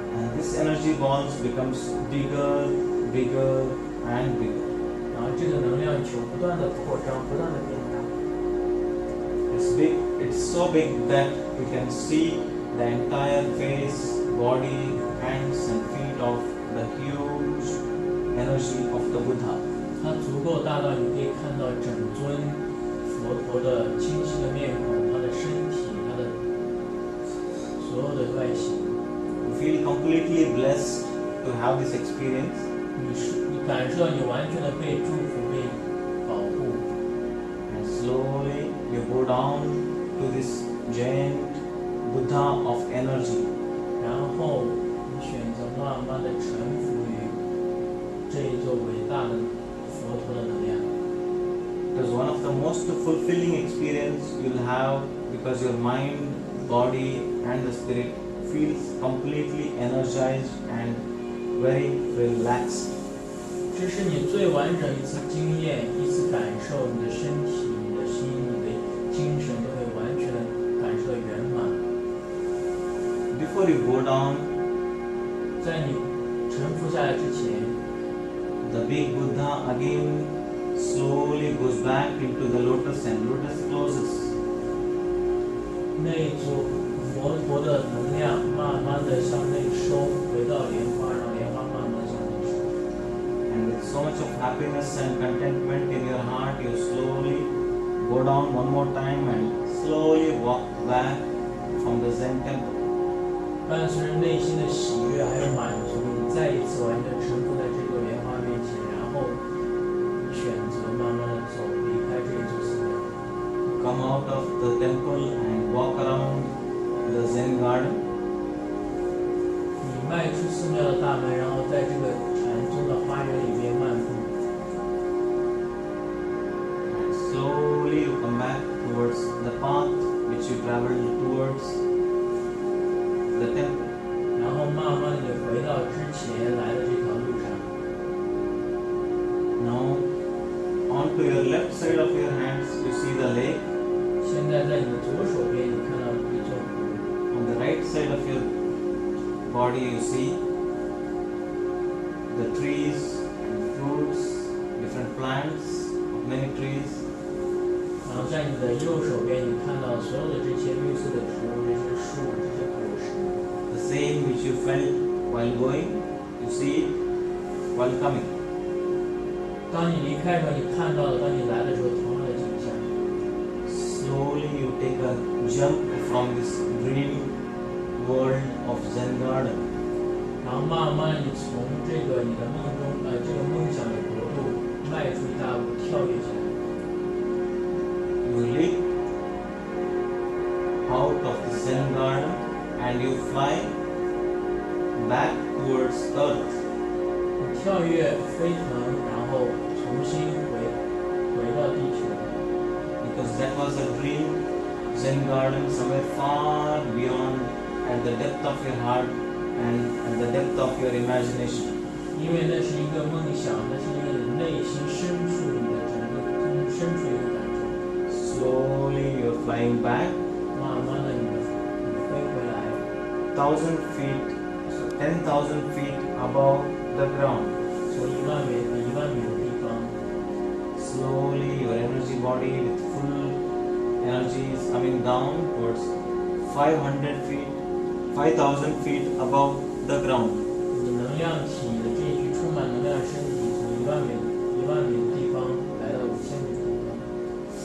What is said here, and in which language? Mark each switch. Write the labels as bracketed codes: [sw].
[en] And this energy balls becomes bigger, bigger and bigger. [zh] 然后这个能量球不断的扩张，不断的变大。 [en] It's big, it's so big that you can see the entire face, body, hands and feet of the huge energy of the Buddha. [zh] 它足够大到你可以看到整尊佛陀的清晰的面孔，他的身体，他的所有的外形。 [en] You feel completely blessed to have this experience. [zh] 你感受到你完全的被祝福、被保护。 [en] And slowly you go down to this giant Buddha of energy. [zh] 然后你选择慢慢的臣服于这一座伟大的佛陀的能量。 [en] It is one of the most fulfilling experience you'll have because your mind, body and the spirit feels completely energized and very relaxed. [zh] 这是你最完整一次经验，一次感受，你的身体、你的心、你的精神都会完全的感受到圆满。 [en] Before you go down, [zh] 在你臣服下来之前， [en] the big Buddha again slowly goes back into the lotus and lotus closes. [zh] 那一组佛陀的能量慢慢的向内收，回到莲花，让莲花慢慢地向内收。 [en] And with so much of happiness and contentment in your heart, you slowly go down one more time and slowly walk back from the Zen temple. [zh] 伴随着内心的喜悦还有满足，你再一次完全臣服在这座莲花面前，然后你选择慢慢的走，离开这一座寺庙。 [en] Come out of the temple and walk around the Zen garden. [zh] 你迈出寺庙的大门，然后在这个禅宗的花园里面漫步。 [en] And slowly you come back towards the path which you traveled towards the temple. [zh] 然后慢慢的你回到之前来的这条路上。 [en] Now, onto your left side of your hands, you see the lake. [zh] 现在在你的左手边，你看到一座湖。 [en] On the right side of your body, you see the trees and fruits, different plants of many trees. [zh] 然后在你的右手边，你看到所有的这些绿色的植物、这些树、这些果实。 [en] The same which you felt while going, you see it while coming. [zh] 当你离开的时候，你看到了；当你来的时候，同样的景象。 [en] Slowly you take a jump from this dream world of Zen garden. [zh] 然后慢慢你从这个你的这个梦想的国度迈出一大步，跳跃起来。 [en] You leap out of the Zen garden and you fly back towards earth. [zh] 你跳跃飞腾，然后重新回到地球。 [en] Because that was a dream Zen garden somewhere far beyond, at the depth of your heart and at the depth of your imagination. [zh] 因为那是一个梦想，那是一个内心深处你的整个深处一个感受。 [en] Slowly you're flying back. [zh] 慢慢的你飞回来。 [en] 1000 feet, 10,000 feet above the ground. [zh] 从10000米的地方。 [en] Slowly your energy body with full energy is coming down towards 500 feet, 5,000 feet above the ground. [zh] 你能量体的这具充满能量的身体，从10000米的地方来到5000米的地方。